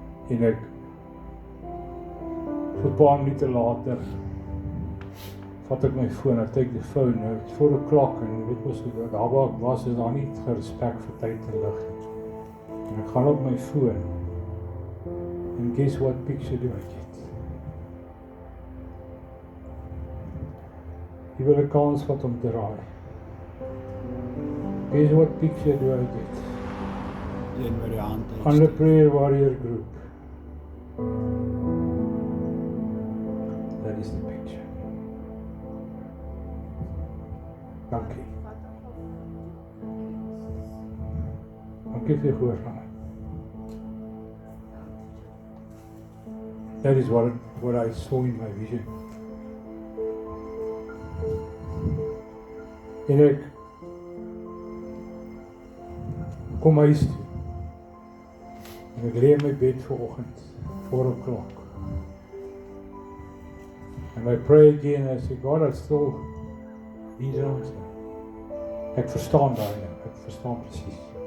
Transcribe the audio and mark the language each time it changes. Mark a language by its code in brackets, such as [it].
[af] En ek, so 'n paar minute later, vat ek my foon, ek [en] take the phone, it's 4 o'clock, [af] en weet mos, daar waar ek was, is daar nie gerespek vir tyd en lig nie. En ek gaan op my foon, [en] and guess what picture do I get? [af] Jy wil 'n kans vat om te raai. [en] Guess what picture do I get? [af] Een met die hand [en] On the prayer warrior group. That is the picture. [af] Dankie. Dankie vir die gehoor van my. [en] That is what I saw in my vision. [af] En ek kom huis toe. En ek lê in my bed vanoggend, [en] 4 o'clock. And I pray again, I say, God, I still need an answer. [af] Ek verstaan daai nou, ek verstaan presies.